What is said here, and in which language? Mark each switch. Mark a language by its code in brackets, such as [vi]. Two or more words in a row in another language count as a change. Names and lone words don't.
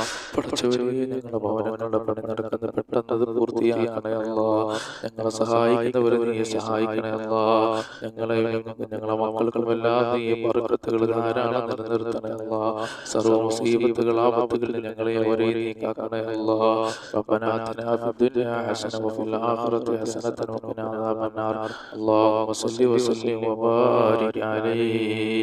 [ml] പടച്ചവനെ, ഞങ്ങളുടെ ഭവനങ്ങളുടെ പണി നടക്കുന്ന പെട്ടെന്നത് പൂർത്തിയാക്കണേ അല്ലാഹ്. ഞങ്ങളെ സഹായിക്കുന്നവരെ നീ സഹായിക്കണേ അല്ലാഹ്. ഞങ്ങളെ മക്കൾക്കുമെല്ലാം നീ ബർക്കത്തുകൾ ധാരാളം നിലനിർത്തണേ അല്ലാഹ്. സർവ്വ മുസീബത്തുകൾ ആപത്തുകളിൽ ഞങ്ങളെ അവരെ നീ കാക്കണേ അല്ലാഹ്. [ar] ربنا آتنا في الدنيا حسنة وفي الآخرة حسنة وقنا عذاب النار. اللهم صل وسلم وبارك عليه.